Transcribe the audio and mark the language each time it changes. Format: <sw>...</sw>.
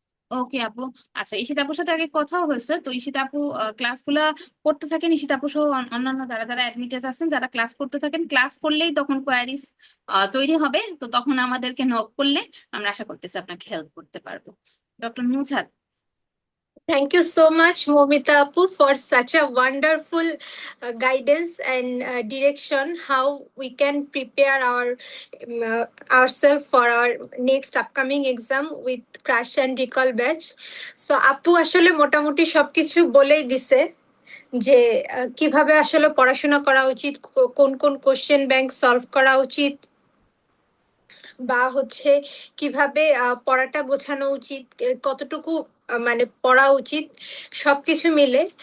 <bn>ওকে আপু, আচ্ছা ঈশিতা আপুর সাথে আগে কথাও হয়েছে, তো ঈশিতা আপু ক্লাসগুলা করতে থাকেন, ঈশিতা আপু সহ অন্যান্য যারা যারা অ্যাডমিটেড আছেন যারা ক্লাস করতে থাকেন, ক্লাস করলেই তখন কোয়ারিজ তৈরি হবে, তো তখন আমাদেরকে নক করলে আমরা আশা করতেছি আপনাকে হেল্প করতে পারবো। Doctor Nuzhat.</bn> <en>Thank you so much, Momita Apu, for such a wonderful guidance and direction how we can prepare ourselves for our next upcoming exam with crash and recall batch.</en> <bn>So Apu আসলে মোটামুটি সবকিছু বলেই দিছে যে কিভাবে আসলে পড়াশোনা করা উচিত, কোন কোন কোশ্চেন ব্যাংক সলভ করা উচিত, বা হচ্ছে কিভাবে পড়াটা গোছানো উচিত, কতটুকু মানে পড়া উচিত, সবকিছু মিলে।</bn>